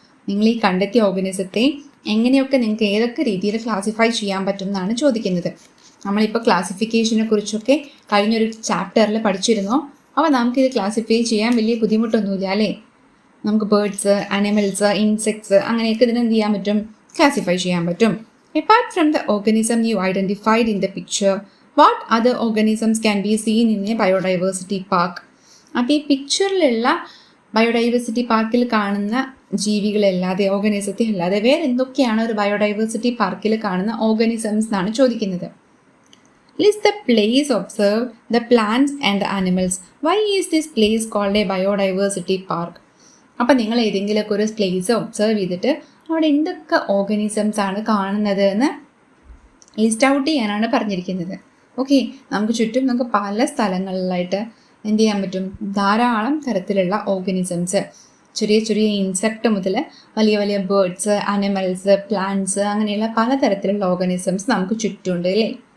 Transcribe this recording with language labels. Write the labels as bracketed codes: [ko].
[ml] നിങ്ങൾ ഈ കണ്ടെത്തിയ ഓർഗാനിസത്തെ എങ്ങനെയൊക്കെ നിങ്ങൾക്ക് ഏതൊക്കെ രീതിയിൽ ക്ലാസിഫൈ ചെയ്യാൻ പറ്റും എന്നാണ് ചോദിക്കുന്നത്. നമ്മളിപ്പോൾ ക്ലാസിഫിക്കേഷനെ കുറിച്ചൊക്കെ കഴിഞ്ഞൊരു ചാപ്റ്ററിൽ പഠിച്ചിരുന്നു. അപ്പോൾ നമുക്കിത് ക്ലാസിഫൈ ചെയ്യാൻ വലിയ ബുദ്ധിമുട്ടൊന്നുമില്ല അല്ലേ. നമുക്ക് ബേർഡ്സ്, അനിമൽസ്, ഇൻസെക്ട്സ് അങ്ങനെയൊക്കെ ഇതിന് എന്ത് ചെയ്യാൻ പറ്റും? ക്ലാസിഫൈ ചെയ്യാൻ പറ്റും. [en] Apart from the organism you identified in the picture, what other organisms can be seen in a biodiversity park? [ml] അപ്പോൾ ഈ പിക്ചറിലുള്ള ബയോഡൈവേഴ്സിറ്റി പാർക്കിൽ കാണുന്ന ജീവികളല്ലാതെ, ഓർഗാനിസത്തെ അല്ലാതെ വേറെ എന്തൊക്കെയാണ് ഒരു ബയോഡൈവേഴ്സിറ്റി പാർക്കിൽ കാണുന്ന ഓർഗാനിസംസ് എന്നാണ് ചോദിക്കുന്നത്. [en] List the place observed, the plants and the animals. Why is this place called a biodiversity park? [ml] അപ്പം നിങ്ങൾ ഏതെങ്കിലുമൊക്കെ ഒരു പ്ലേസ് ഒബ്സർവ് ചെയ്തിട്ട് അവിടെ എന്തൊക്കെ ഓർഗാനിസംസ് ആണ് കാണുന്നത് എന്ന് ലിസ്റ്റ് ഔട്ട് ചെയ്യാനാണ് പറഞ്ഞിരിക്കുന്നത്. ഓക്കെ, നമുക്ക് ചുറ്റും നമുക്ക് പല സ്ഥലങ്ങളിലായിട്ട് എന്ത് ചെയ്യാൻ പറ്റും? ധാരാളം തരത്തിലുള്ള ഓർഗാനിസംസ്, ചെറിയ ചെറിയ ഇൻസെക്റ്റ് മുതൽ വലിയ വലിയ ബേർഡ്സ്, അനിമൽസ്, പ്ലാന്റ്സ്, അങ്ങനെയുള്ള പലതരത്തിലുള്ള ഓർഗാനിസംസ് നമുക്ക് ചുറ്റുമുണ്ട് അല്ലേ.